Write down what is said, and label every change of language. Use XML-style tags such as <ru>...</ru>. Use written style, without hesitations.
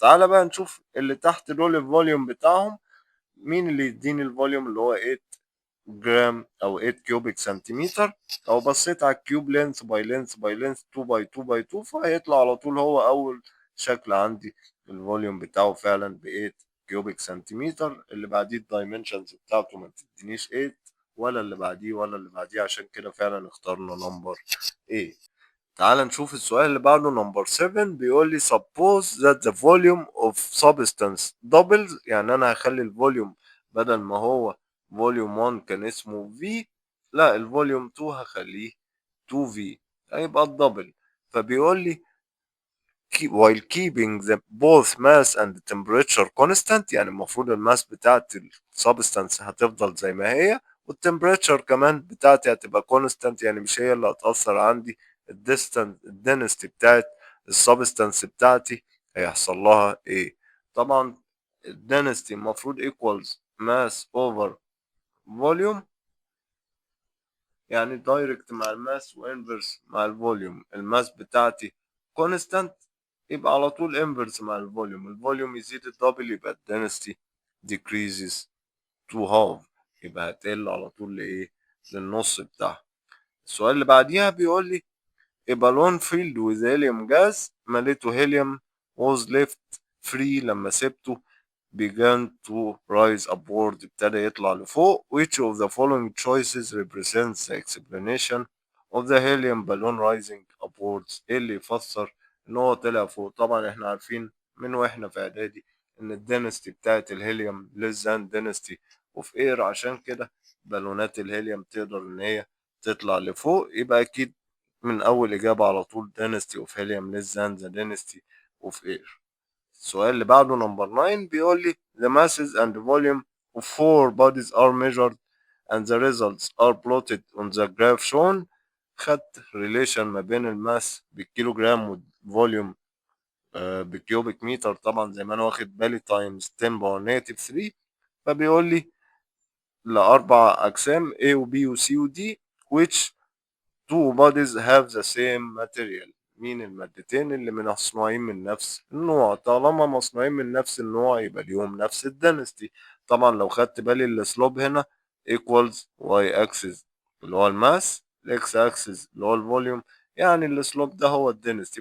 <ar>تعالى بقى نشوف اللي تحت دول الفوليوم بتاعهم. مين اللي يديني الفوليوم اللي هو 8 جرام او 8 كيوبيك سنتيمتر؟ لو بصيت على الكيوب لينث باي لينث باي لينث 2 باي 2 باي 2، فهيطلع على طول هو اول شكل عندي الفوليوم بتاعه فعلا ب 8 كيوبيك سنتيمتر. اللي بعديه الدايمنشنز بتاعته ما تدينيش 8 ولا اللي بعديه ولا اللي بعديه، عشان كده فعلا اخترنا نمبر A. تعال نشوف السؤال اللي بعده نمبر 7. بيقول لي</ar> <en>suppose that the volume of substance doubles.</en> <ar>يعني انا هخلي الفوليوم بدل ما هو فوليوم 1 كان اسمه V، لا الفوليوم 2 هخليه 2V، هيبقى الدبل. فبيقول لي</ar> <en>while keeping the both mass and temperature constant.</en> <ar>يعني المفروض الماس بتاعت السبستانس هتفضل زي ما هي، والتمبريتشر كمان بتاعتي هتبقى كونستانت، يعني مش هي اللي هتأثر عندي. الدنستي بتاعت السبستانس بتاعتي هيحصل لها ايه؟ طبعا الدنستي المفروض</ar> <en>equals mass over volume،</en> <ar>يعني دايركت مع الماس وانفرس مع الفوليوم. الماس بتاعتي كونستانت، يبقى على طول انفرس مع الفوليوم. الفوليوم يزيد الدبل يبقى الدنسيتي</ar> <en>decreases to half،</en> <ar>يبقى هتقل على طول لايه؟ للنص بتاعها. السؤال اللي بعديها بيقول لي</ar> <en>a balloon filled with helium gas،</en> <ar>مليته هيليوم</ar> <en>was left free</en> <ar>لما سبته</ar> <en>began to rise upward،</en> <ar>ابتدى يطلع لفوق.</ar> <en>which of the following choices represents the explanation of the helium balloon rising upwards؟</en> <ar>ايه اللي يفسر ان هو طلع فوق؟ طبعا احنا عارفين من واحنا في اعدادي ان الدنستي بتاعت الهيليوم</ar> <en>less than density of air،</en> <ar>عشان كده بالونات الهيليوم تقدر ان هي تطلع لفوق. يبقى اكيد من اول اجابة على طول</ar> <en>density of helium less than the density of air.</en> <ar>السؤال اللي بعده نمبر 9 بيقول لي</ar> <en>the masses and volume of four bodies are measured and the results are plotted on the graph shown.</en> <ar>خدت relation ما بين الماس بالكيلوجرام والفوليوم بالكيوبيك متر، طبعا زي ما انا واخد بالي times 10 باور نيجاتيف 3. فبيقول لي لأربع أجسام A و B و C و D</ar> <en>which two bodies have the same material.</en> <ar>مين المادتين اللي مصنوعين من نفس النوع؟ طالما مصنوعين من نفس النوع يبقى ليهم نفس الدنستي. طبعا لو خدت بالي السلوب هنا equals y axis اللي هو الماس، الاكس axis اللي هو الفوليوم، يعني السلوب ده هو الدنستي.</ar>